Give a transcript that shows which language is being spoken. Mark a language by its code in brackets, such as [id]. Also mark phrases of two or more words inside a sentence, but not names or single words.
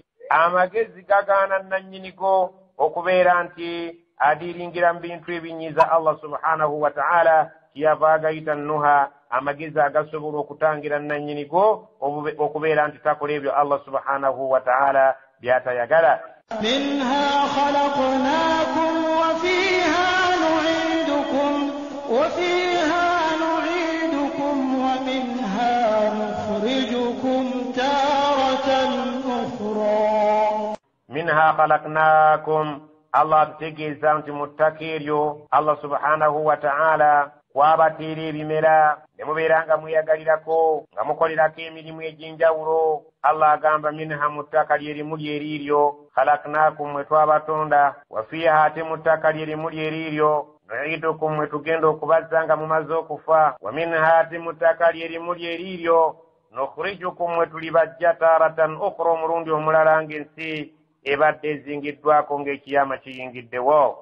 [lg] amagezi gagaana nannyinigo okubeera nti adiringira mu bintu ebinyiza [ar] الله سبحانه وتعالى [lg] kiyava agayita nuha amagezi agasobola okutangira nannyinigo okubeera nti takola ebyo [ar] الله سبحانه وتعالى [lg] byatayagala. [ar] منها خلقناكم وفيها نعيدكم ومنها نخرجكم تارة أخرى. منها خلقناكم [lg] Allah atutegeeza nti mu ttaka eryo [ar] الله سبحانه وتعالى [lg] kwabateera ebimera ne mubeeranga mweyagalirako nga mukolerako emirimu egy'enjawulo. Allah agamba minha mu ttaka lyerimu lyeriiryo khalaqnakum mwe twabatonda [ar] وفيها [lg] ate mu ttaka lyerimu lyeriiryo nu'idukum mwe tugenda okubazza nga mumaze okufa [ar] ومنها [lg] ate mu ttaka lyerimu lyeriiryo nukhrijukum mwe tulibajja [ar] تارة أخرى [lg] omulundi omulala ng'ensi ebadde ezingiddwako ng'ekiyama kiyingiddewo.